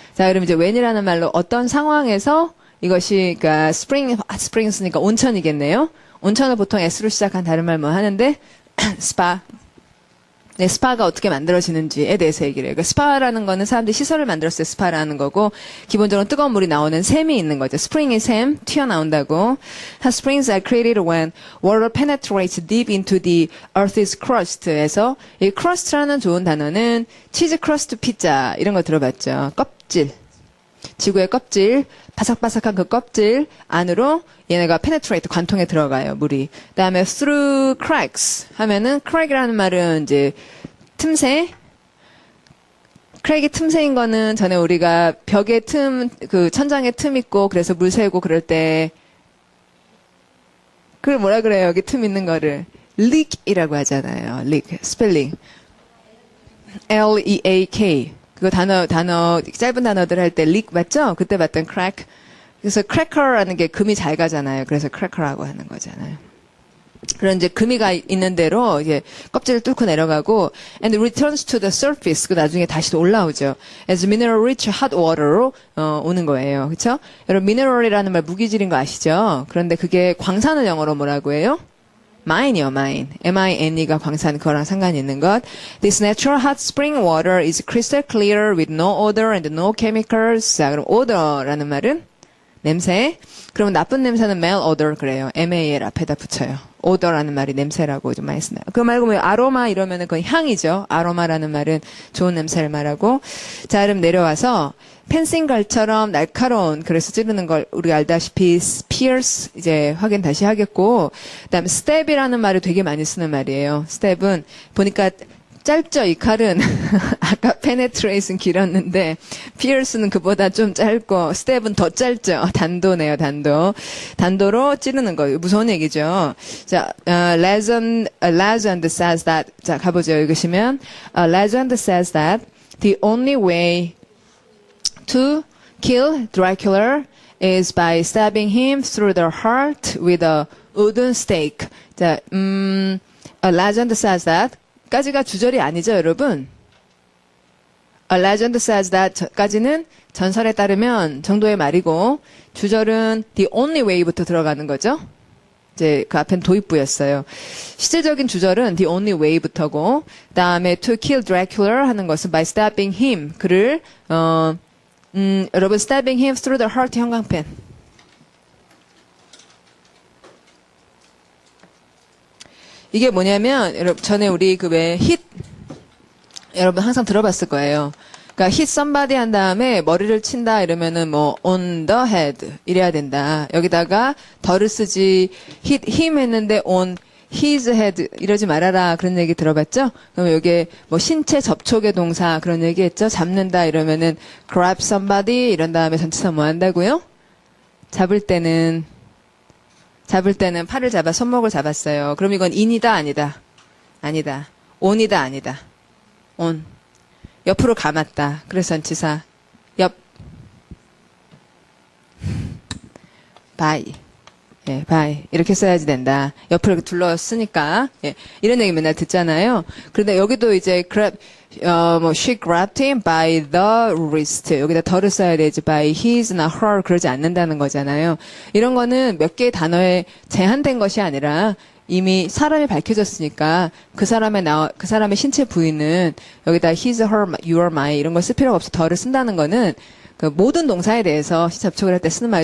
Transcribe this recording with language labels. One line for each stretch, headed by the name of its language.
Korean: 자, 그럼 이제 when이라는 말로 어떤 상황에서 이것이, 그러니까 hot springs니까 온천이겠네요. 온천을 보통 S로 시작한 다른 말 뭐 하는데, spa. 네, 스파가 어떻게 만들어지는지에 대해서 얘기를 해요. 그러니까 스파라는 거는 사람들이 시설을 만들었을 때 스파라는 거고, 기본적으로 뜨거운 물이 나오는 샘이 있는 거죠. 스프링의 샘, 튀어나온다고.
English: Hot springs are created when water penetrates deep into the earth's crust에서,
Korean: 이 crust라는 좋은 단어는 치즈 크러스트 피자, 이런 거 들어봤죠. 껍질. 지구의 껍질, 바삭바삭한 그 껍질 안으로 얘네가 penetrate, 관통에 들어가요, 물이. 그 다음에
English: through cracks
Korean: 하면은 crack이라는 말은 이제 틈새. crack이 틈새인 거는 전에 우리가 벽에 그 천장에 틈 있고 그래서 물 새고 그럴 때 그걸 뭐라 그래요, 여기 틈 있는 거를. leak이라고 하잖아요. leak, 스펠링. L-E-A-K. 그거 단어, 짧은 단어들 할 때 leak 맞죠? 그때 봤던 crack. 그래서 cracker라는 게 금이 잘 가잖아요. 그래서 cracker라고 하는 거잖아요. 그런 이제 금이가 있는 대로 이제 껍질을 뚫고 내려가고
English: and returns to the surface.
Korean: 그 나중에 다시 올라오죠.
English: as mineral rich hot water로
Korean: 오는 거예요. 그렇죠? 여러분 mineral이라는 말 무기질인 거 아시죠? 그런데 그게 광산을 영어로 뭐라고 해요? mine이요, mine. M-I-N-E가 광산, 그거랑 상관이 있는 것.
English: This natural hot spring water is crystal clear with no odor and no chemicals.
Korean: 자, 그럼 odor라는 말은 냄새. 그러면 나쁜 냄새는 mal odor 그래요. M-A-L 앞에다 붙여요. odor라는 말이 냄새라고 좀 많이 쓰나요? 그거 말고 뭐 아로마 이러면은 그건 향이죠. 아로마라는 말은 좋은 냄새를 말하고. 자, 그럼 내려와서 펜싱갈처럼 날카로운, 그래서 찌르는 걸 우리가 알다시피 pierce 이제 확인 다시 하겠고, 그다음에 stab이라는 말을 되게 많이 쓰는 말이에요. stab은 보니까 짧죠, 이 칼은. 아까 penetrate는 길었는데 pierce는 그보다 좀 짧고 stab은 더 짧죠. 단도네요, 단도. 단도로 찌르는 거예요. 무서운 얘기죠. 자,
English: legend says that.
Korean: 자, 가보죠. 읽으시면
English: legend says that the only way to kill Dracula is by stabbing him through the heart with a wooden stake. 자, a legend says that.
Korean: 까지가 주절이 아니죠, 여러분?
English: A legend says that
Korean: 까지는 전설에 따르면 정도의 말이고, 주절은
English: the only way
Korean: 부터 들어가는 거죠. 이제 그 앞엔 도입부였어요. 실제적인 주절은
English: the only way
Korean: 부터고, 다음에
English: to kill Dracula
Korean: 하는 것은
English: by stabbing him.
Korean: 그를, 여러분,
English: stabbing him through the heart
Korean: 형광펜. 이게 뭐냐면, 여러분, 전에 우리 그 왜 hit, 여러분 항상 들어봤을 거예요. 그러니까
English: hit somebody
Korean: 한 다음에 머리를 친다 이러면은 뭐
English: on the head
Korean: 이래야 된다. 여기다가 더를 쓰지
English: hit him
Korean: 했는데
English: on his head
Korean: 이러지 말아라 그런 얘기 들어봤죠? 그럼 여기에 뭐 신체 접촉의 동사 그런 얘기 했죠? 잡는다 이러면은
English: grab somebody
Korean: 이런 다음에 전치사 뭐 한다고요? 잡을 때는 팔을 잡아 손목을 잡았어요. 그럼 이건 in이다 아니다? 아니다. on이다 아니다? on. 옆으로 감았다. 그래서 전치사 옆. by. 예, by. 이렇게 써야지 된다. 옆으로 이렇게 둘러쓰니까. 예, 이런 얘기 맨날 듣잖아요. 그런데 여기도 이제
English: grab, she grabbed him by the wrist.
Korean: 여기다 더를 써야 되지.
English: by his
Korean: 나 her 그러지 않는다는 거잖아요. 이런 거는 몇 개의 단어에 제한된 것이 아니라 이미 사람이 밝혀졌으니까 그 사람의 신체 부위는 여기다 his, her, your, my 이런 걸 쓸 필요가 없어 the를 쓴다는 거는 그 모든 동사에 대해서 접촉을 할 때 쓰는 말이에요.